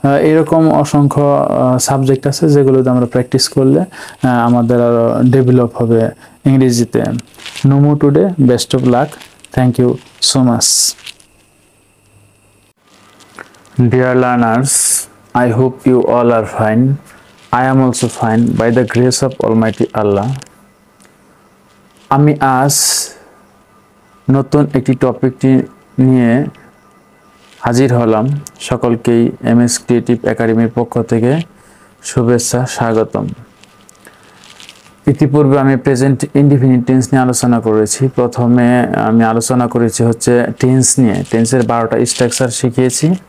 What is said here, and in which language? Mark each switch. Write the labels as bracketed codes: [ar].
[bn] এরকম অসংখ্য সাবজেক্ট আছে যেগুলোতে আমরা প্র্যাকটিস করলে আমাদের আরও ডেভেলপ হবে ইংরেজিতে। [en] No more today, best of luck, thank you so much. Dear learners, I hope you all are fine. I am also fine by the grace of Almighty Allah. [bn] আমি আজ নতুন একটি টপিকটি নিয়ে হাজির হলাম। সকলকেই MS ক্রিয়েটিভ একাডেমির পক্ষ থেকে শুভেচ্ছা, স্বাগতম। ইতিপূর্বে আমি প্রেজেন্ট ইনডিফিনিট টেন্স নিয়ে আলোচনা করেছি। প্রথমে আমি আলোচনা করেছি হচ্ছে টেন্স নিয়ে, টেন্সের 12টা স্ট্রাকচার শিখিয়েছি।